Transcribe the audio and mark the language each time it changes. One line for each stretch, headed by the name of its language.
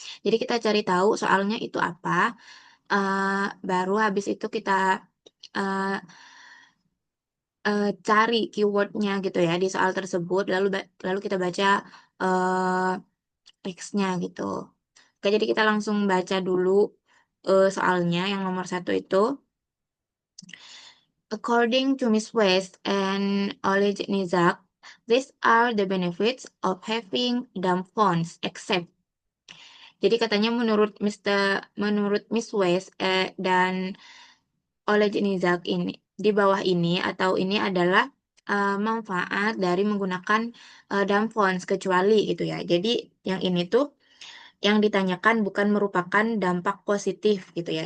Indonesian: Jadi kita cari tahu soalnya itu apa, baru habis itu kita uh, cari keywordnya gitu ya di soal tersebut, lalu kita baca uh, teksnya gitu. Oke, jadi kita langsung baca dulu soalnya yang nomor satu itu.
English: According to Miss West and Oleg Nizak, these are the benefits of having dumb phones, except.
Indonesian: Jadi katanya menurut Miss West dan Oleg Nizak ini di bawah ini atau ini adalah manfaat dari menggunakan dumb phones kecuali gitu ya. Jadi yang ini tuh yang ditanyakan bukan merupakan dampak positif gitu ya.